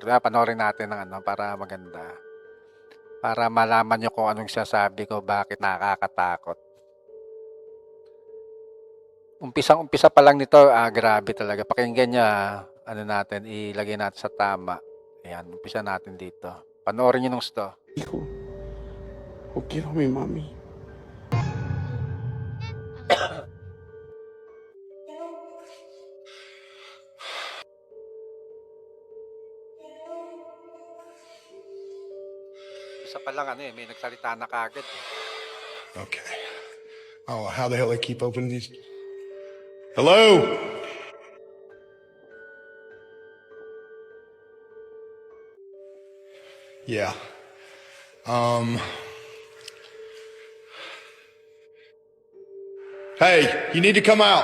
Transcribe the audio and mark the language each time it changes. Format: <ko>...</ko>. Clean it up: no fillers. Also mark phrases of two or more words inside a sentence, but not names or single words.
<tl>Panoorin natin ng ano para maganda. Para malaman nyo kung anong sasabi ko, bakit nakakatakot. Umpisa pa lang nito, grabe talaga. Pakinggan niya, ano natin, ilagay natin sa tama. Ayan, umpisa natin dito. Panoorin niyo nung sto.</tl> <es>Dijo. O quiero a mi mami.</es> <tl>Umpisa pa lang ano may nagsalita na kagad. Okay.</tl> <en>Oh, how the hell they keep opening these? Hello? Yeah. Hey, you need to come out.</en>